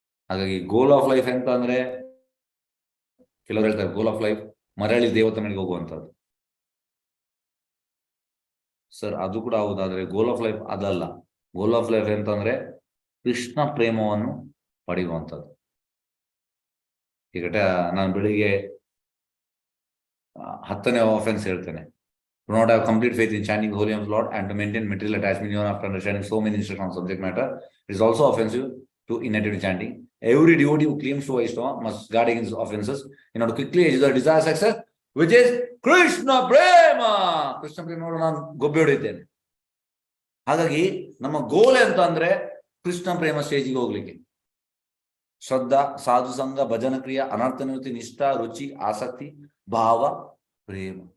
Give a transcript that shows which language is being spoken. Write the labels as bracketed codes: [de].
[kn] ಹಾಗಾಗಿ ಗೋಲ್ of life ಎಂತ ಅಂದ್ರೆ, ಕೆಲವರು ಹೇಳ್ತಾರೆ ಗೋಲ್ ಆಫ್ ಲೈಫ್ ಮರಳಿ ದೇವತೆ ಮನೆಗೆ ಹೋಗುವಂಥದ್ದು. ಸರ್, ಅದು ಕೂಡ ಹೌದಾದ್ರೆ ಗೋಲ್ ಆಫ್ ಲೈಫ್ ಅದಲ್ಲ. ಗೋಲ್ ಆಫ್ ಲೈಫ್ ಎಂತಂದ್ರೆ ಕೃಷ್ಣ ಪ್ರೇಮವನ್ನು ಪಡೆಯುವಂಥದ್ದು. ಈಗ ನಾನು ಬೆಳಿಗ್ಗೆ 10ನೇ ಆಫೆನ್ಸ್ ಹೇಳ್ತೇನೆ, [en] do not have complete faith in chanting the holy names of Lord and to maintain material attachment even after understanding so many instructions on subject matter. It is also offensive to inattentive chanting. Every devotee who claims to Vaishnava must guard against offenses in order to quickly achieve the desired success, which is Krishna Prema. [kn] Krishna Prema ನಾನು ಗೊಬ್ಬೆ ಹೊಡಿತೇನೆ. ಹಾಗಾಗಿ ನಮ್ಮ ಗೋಲ್ ಎಂತ ಅಂದ್ರೆ ಕೃಷ್ಣ ಪ್ರೇಮ ಸ್ಟೇಜಿಗೆ ಹೋಗ್ಲಿಕ್ಕೆ. ಶ್ರದ್ಧಾ, ಸಾಧು ಸಂಘ, ಭಜನ ಕ್ರಿಯೆ, ಅನರ್ಥ ನಿವೃತ್ತಿ, ನಿಷ್ಠಾ, ರುಚಿ, ಆಸಕ್ತಿ, ಭಾವ, ಪ್ರೇಮ.